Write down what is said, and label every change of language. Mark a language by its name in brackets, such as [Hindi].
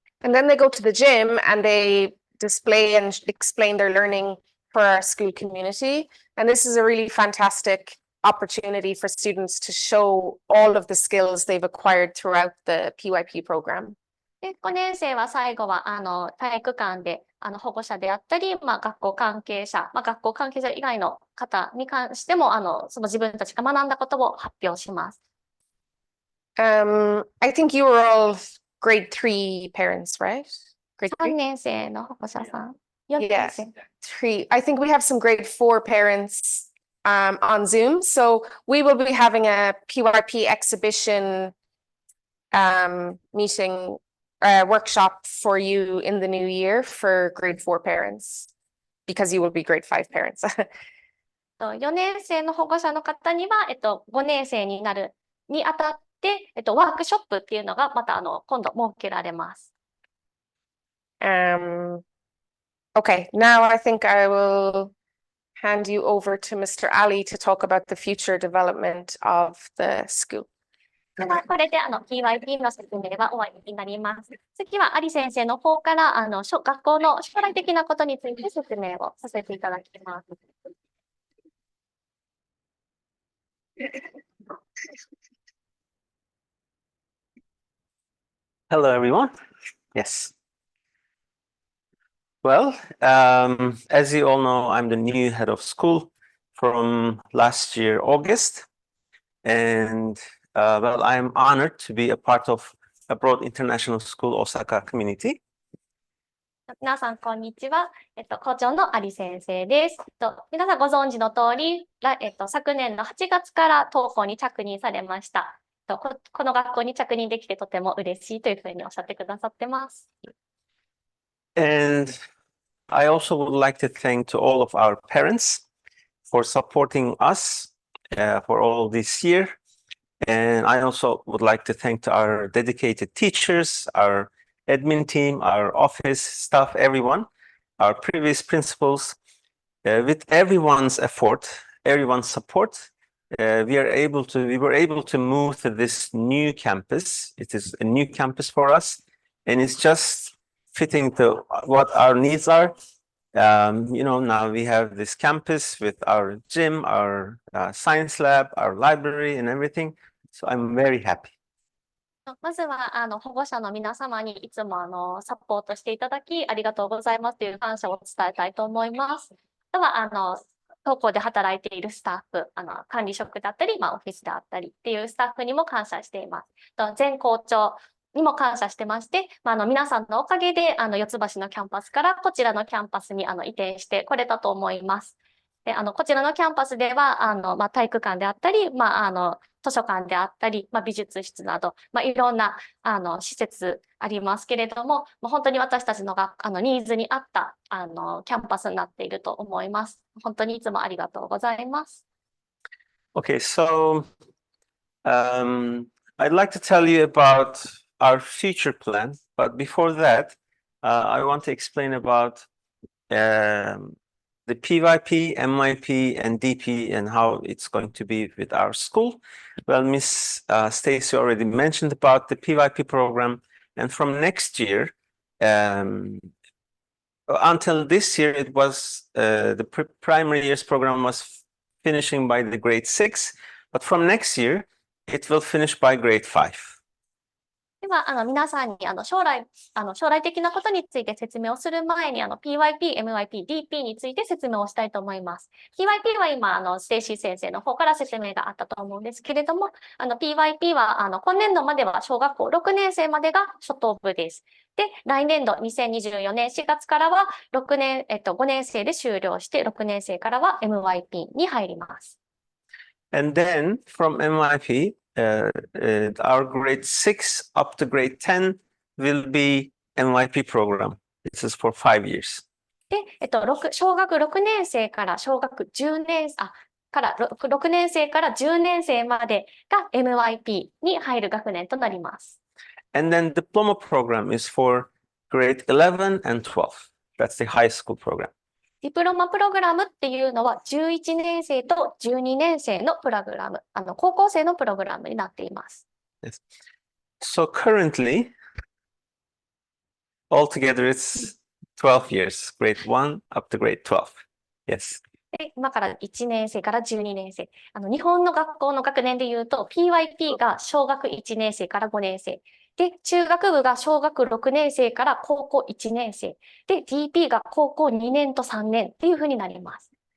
[English] And then they go to the gym and they display and explain their learning for our school community. And this is a really fantastic opportunity for students to show all of the skills they've acquired throughout the PYP program. [Japanese] で、5年生は最後は体育館で保護者であったり、学校関係者、学校関係者以外の方に関してもその自分たちが学んだことを発表します。 [English] I think you were all grade 3 parents, right? Grade 3 3? [Japanese] 年生の保護者さん。4年 [English] Yes, [Japanese] 生。 [English] 3. I think we have some grade 4 parents on Zoom. So we will be having a PYP exhibition meeting workshop for you in the new year for grade 4 parents because you will be grade 5 parents. [Japanese] 4年生の保護者の方には、5年生になるにあたってで、ワークショップっていうのがまた今度設けられます。 Okay, now I think I will hand you over to Mr. Ali to talk about the future development of the school. では、これでPYP の説明は終わりになります。次は、アリ先生の方から、学校の将来的なことについて説明をさせていただきます。 [English] Hello, everyone. Yes. Well, as you all know, I'm the new head of school from last year, August. And well, I'm honored to be a part of Abroad International School Osaka community. [Japanese] 皆さん、こんにちは。校長のアリ先生です。皆さんご存知の通り、昨年の8月から当校に着任されました。この学校に着任できてとても嬉しいというふうにおっしゃってくださってます。 [English] And I also would like to thank to all of our parents for supporting us for all this year. And I also would like to thank to our dedicated teachers, our admin team, our office staff, everyone, our previous principals. With everyone's effort, everyone's support, we were able to move to this new campus. It is a new campus for us, and it's just fitting to what our needs are. Now we have this campus with our gym, our science lab, our library, and everything. So I'm very happy. [Japanese] まずは、保護者の皆様にいつもサポートしていただき、ありがとうございますという感謝を伝えたいと思います。あとは、当校で働いているスタッフ、管理職だったり、オフィスであったりっていうスタッフにも感謝しています。前校長にも感謝してまして、皆さんのおかげで、四ツ橋のキャンパスからこちらのキャンパスに移転してこれたと思います。で、こちらのキャンパスでは、体育館であったり、図書館であったり、美術室など、いろんな施設ありますけれども、本当に私たちのニーズに合ったキャンパスになっていると思います。本当にいつもありがとうございます。 [English] Okay, so I'd like to tell you about our future plan, but before that, I want to explain about the PYP, MYP, and DP and how it's going to be with our school. Well, Miss Stacy already mentioned about the PYP program, and from next year, until this year, it was the primary years program was finishing by the grade 6, but from next year, it will finish by grade 5. [Japanese] では、皆さんに将来的なことについて説明をする前に、PYP、MYP、DP について説明をしたいと思います。 PYP は今、ステイシー先生の方から説明があったと思うんですけれども、PYP は、今年度までは小学校6年生までが初等部です。で、来年度2024年4月からは5年生で終了して、6年生からは MYP に入ります。 [English] And then from MYP, our grade 6 up to grade 10 will be MYP program. This is for 5 years. [Japanese] で、小学6年生から小学10年、6年生から10年生までが MYP に入る学年となります。 [English] And then diploma program is for grade 11 and 12. That's the high school program. [Japanese] ディプロマプログラムっていうのは11年生と12年生のプログラム、高校生のプログラムになっています。 [English] Yes. So currently, altogether it's 12 years, grade 1 up to grade 12. Yes. [Japanese] で、今から1年生から12年生。日本の学校の学年でいうと、PYP が小学1年生から5年生。で、中学部が小学6年生から高校1年生。で、DP が高校2年と3年っていうふうになります。